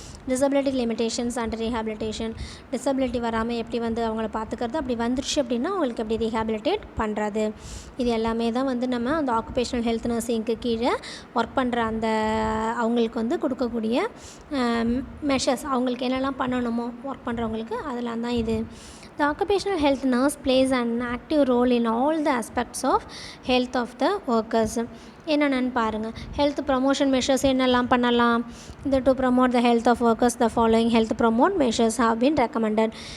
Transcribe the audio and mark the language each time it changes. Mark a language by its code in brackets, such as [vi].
[ta] Disability limitations and rehabilitation, disability வராமல் எப்படி வந்து அவங்கள பார்த்துக்கிறது, அப்படி வந்துருச்சு அப்படின்னா அவங்களுக்கு எப்படி ரீஹாபிலிட்டேட் பண்ணுறது. இது எல்லாமே தான் வந்து நம்ம அந்த ஆக்குபேஷனல் ஹெல்த் நர்சிங்க்கு கீழே ஒர்க் பண்ணுற அந்த அவங்களுக்கு வந்து கொடுக்கக்கூடிய மெஷர்ஸ், அவங்களுக்கு என்னெல்லாம் பண்ணணுமோ ஒர்க் பண்ணுறவங்களுக்கு அதெல்லாம் தான் இது. [en] The occupational health nurse plays an active role in all the aspects of health of the workers. [ta] என்னென்னு பாருங்கள். [en] health promotion measures [ta] என்னெல்லாம் பண்ணலாம். இந்த [en] To promote the health of workers the following health promote measures have been recommended.